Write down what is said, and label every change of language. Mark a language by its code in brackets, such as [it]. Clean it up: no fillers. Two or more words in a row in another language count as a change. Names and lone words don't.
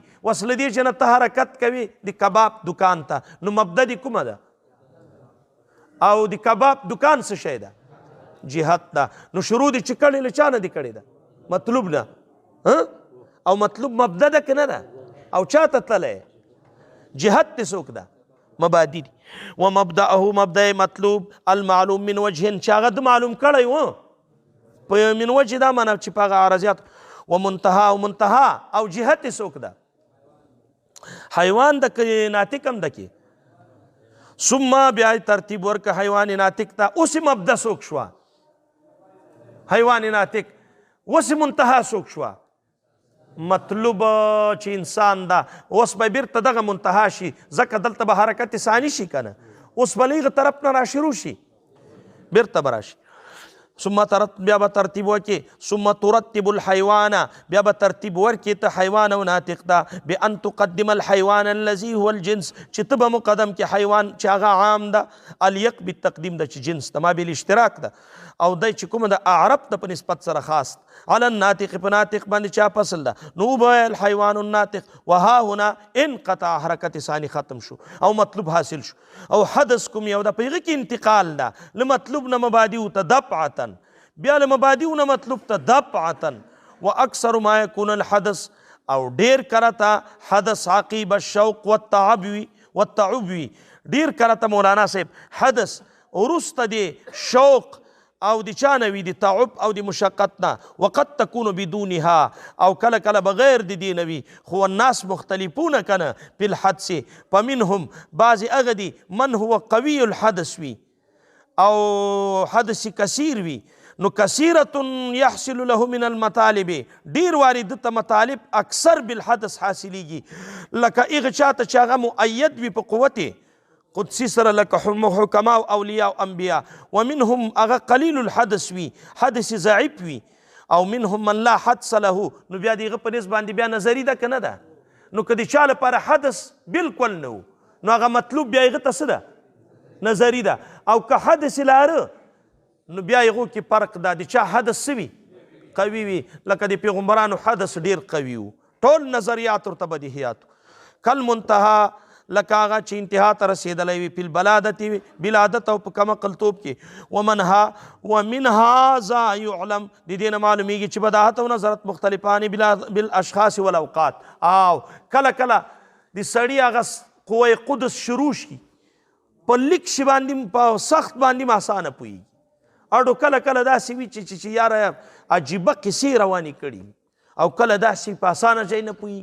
[ps] وصل دی چې نه ته حرکت کوي د کباب دکان ته، نو مبدا دی کومه ده؟ او د کباب دکان څه شی ده؟ جهت ده. نو شروع دی چې کړې له چا نه دی کړې ده؟ مطلوب نه. او مطلوب مبدا ده که نه ده؟ او چا ته تللی؟ جهت دی څوک ده؟ مبادی دي. [ar] ومبدأه مبدا مطلوب المعلوم من وجه [ps] چې هغه د معلوم کړی و په [ar] من وجه [ps] دا معنی چې په هغه عرضیات. ومنتها او منتها او جهت څوک ده؟ حیوان د ناطق هم ده کې. ثم بیا ترتیب ورکه حیوان ناطق ته. اوس مبدا څوک شوه؟ حیوان ناطق. اوس منتها څوک شوه؟ مطلوب چې انسان ده. اوس به بیرته دغه منتها شي، ځکه دلته به حرکت ثانی شي که نه، اوس به له هغه طرف نه راشروع شي، بیرته به راشي. ثم بیا به ترتیب وکړي. [ar] ثم ترتب الحیوان، [ps] بیا به ترتیب ورکړي ته حیوان او ناطق ته [ar] بان تقدم الحیوان الذي هو الجنس، [ps] چې ته به مقدم کې حیوان چې هغه عام ده، [ar] الیق بالتقدیم [ps] ده چې جنس ده، [ar] ما بالاشتراک [ps] ده، او دی چې کومه د اعرب ته په نسبت سره خاص [ar] على الناطق [ps] په ناطق باندې چا فصل ده. [ar] نو به الحیوان الناطق وها هنا انقطع، [ps] حرکت ثانی ختم شو او مطلوب حاصل شو. او حدث کوم یو ده په هغه کې انتقال ده له مطلوب نه مبادی ته دفعتا، بیا له مبادی نه مطلوب ته دفعتا. [ar] واکثر ما يكون الحدث، [ps] او ډیر کرتا حدث [ar] عقیب الشوق والتعب [ps] وي. ډیر کرتا مولانا صاحب حدث ورسته دی شوق او د چا نه وي، د تعب او د مشقت نه. [ar] وقد تكون بدونها، [ps] او کله کله بغیر د دې نه وي. خو [ar] الناس مختلفون [ps] کنه په الحدث، فمنهم بعضې هغه دي [ar] من هو قوي الحدث [ps] وي او حدث کثیر وي. نو [ar] کثیرة یحصل له من المطالب، [ps] ډیر واري دته مطالب [ar] اکثر بالحدث [ps] حاصلیږي. لکه هغه چاته چې هغه مؤید وي په قوت قدسی سره، لکه حکما او اولیاء او انبیاء. ومنهم هغه [ar] قلیل الحدث [ps] وي، حدث ضعیف وي. او [ar] منهم من لا حدث له، [ps] نو بیا د هغه په نسبت باندې بیا نظري ده که نه ده؟ نو که د چا لپاره حدث بالکل نه و، نو هغه مطلوب بیا هغه ته څه ده؟ نظري ده. او که حدث لاره، نو بیا هغو کې فرق ده. د چا حدث څه وي؟ قوي وي. لکه د پیغمبرانو حدث ډیر قوي و، ټول نظریات ورته بدیهیات. کالمنتها، لکه هغه چې انتها ته رسېدلی وي، په بلادت او په کم عقلتوب کې. [ar] ومنها ذا يعلم، [ps] د دې نه معلومیږي چې بداهت او نظرت [ar] مختلفان بالاشخاص والاوقات. [ps] او کله کله د سړي هغه قوه قدس شروع شي، په لیک شي باندې په سخت باندې آسانه پوهېږي. اړو کله کله داسې وي چې یاره عجیبه قصې روانې کړي، او کله داسې په اسانه ځای نه پوهېږي.